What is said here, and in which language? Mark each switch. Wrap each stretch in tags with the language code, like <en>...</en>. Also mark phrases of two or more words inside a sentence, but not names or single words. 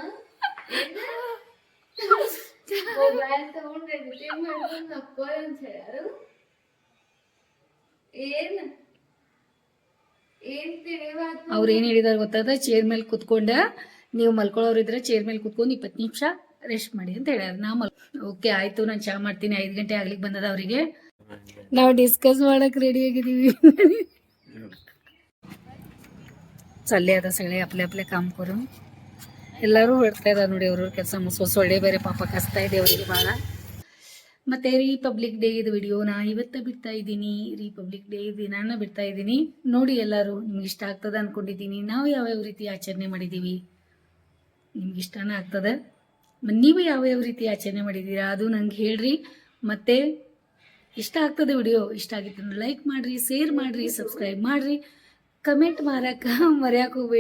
<kn>ಅವ್ರು ಏನು ಹೇಳಿದಾರೆ ಗೊತ್ತಾದ ಚೇರ್ ಮೇಲೆ ಕುತ್ಕೊಂಡ ನೀವು ಮಲ್ಕೊಳ್ಳೋರಿದ್ರೆ ಚೇರ್ ಮೇಲೆ ಕುತ್ಕೊಂಡು 20 ನಿಮಿಷ ರೆಸ್ಟ್ ಮಾಡಿ ಅಂತ ಹೇಳ್ಯಾರ ನಾ ಓಕೆ ಆಯ್ತು ನಾನು ಚಾ ಮಾಡ್ತೀನಿ 5 ಗಂಟೆ ಆಗ್ಲಿಕ್ಕೆ ಬಂದದ ಅವರಿಗೆ ನಾವು ಡಿಸ್ಕಸ್ ಮಾಡಕ್ ರೆಡಿ ಆಗಿದ್ದೀವಿ</kn> <mr>चालले आता सगळे आपले आपले काम करून</mr> <kn>ಎಲ್ಲರೂ ಹೊರಡ್ತಾ ಇದ್ದಾರೆ ನೋಡಿ ಅವ್ರವ್ರ ಕೆಲಸ ಸೊಳ್ಳೆ ಬೇರೆ ಪಾಪ ಕಸ್ತಾ ಇದೆ ಅವರಿಗೆ ಭಾಳ ಮತ್ತು ರಿಪಬ್ಲಿಕ್ ಡೇ ಇದು ವಿಡಿಯೋನ ಇವತ್ತು ಬಿಡ್ತಾ ಇದ್ದೀನಿ ರಿಪಬ್ಲಿಕ್ ಡೇ ದಿನಾನ ಬಿಡ್ತಾ ಇದ್ದೀನಿ ನೋಡಿ ಎಲ್ಲರೂ ನಿಮ್ಗೆ ಇಷ್ಟ ಆಗ್ತದೆ ಅಂದ್ಕೊಂಡಿದ್ದೀನಿ ನಾವು ಯಾವ್ಯಾವ ರೀತಿ ಆಚರಣೆ ಮಾಡಿದ್ದೀವಿ ನಿಮ್ಗೆ ಇಷ್ಟನ ಆಗ್ತದೆ ನೀವು ಯಾವ್ಯಾವ ರೀತಿ ಆಚರಣೆ ಮಾಡಿದ್ದೀರಾ ಅದು ನಂಗೆ ಹೇಳ್ರಿ ಮತ್ತು ಇಷ್ಟ ಆಗ್ತದೆ ವಿಡಿಯೋ, ಇಷ್ಟ ಆಗಿತ್ತು ಲೈಕ್ ಮಾಡಿರಿ, ಶೇರ್ ಮಾಡಿರಿ, ಸಬ್ಸ್ಕ್ರೈಬ್ ಮಾಡಿರಿ, ಕಮೆಂಟ್ ಮರೆಯಕ್ಕೆ ಹೋಗಬೇಡಿ.</kn>